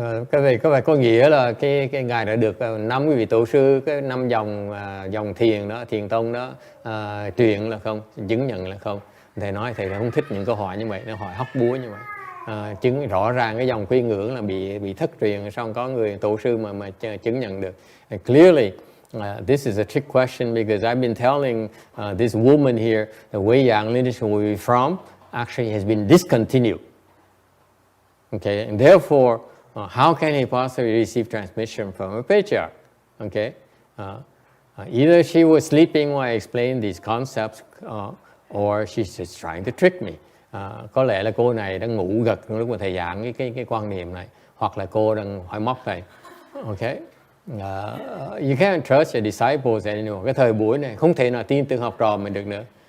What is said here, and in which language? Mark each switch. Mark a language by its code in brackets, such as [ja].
[vi] Cái này có nghĩa là cái ngài đã được 5 cái vị tổ sư, cái 5 dòng thiền đó, thiền tông đó truyền là không, chứng nhận là không. Thầy nói thầy không thích những câu hỏi như vậy, nó hỏi hóc búa như vậy. Chứng rõ ràng cái dòng quy ngưỡng là bị thất truyền, xong có người tổ sư mà chứng nhận được. [en] And clearly, this is a trick question because I've been telling this woman here the Wei Yang lineage where we're from actually has been discontinued. Okay, and therefore, how can he possibly receive transmission from a patriarch? Okay, either she was sleeping while I explained these concepts, or she's just trying to trick me. [vi] Có lẽ là cô này đang ngủ gật lúc mà thầy giảng cái quan niệm này, hoặc là cô đang hỏi móc thầy. [en] Okay, you can't trust your disciples anymore. [vi] Cái thời buổi này không thể nào tin tưởng học trò mình được nữa.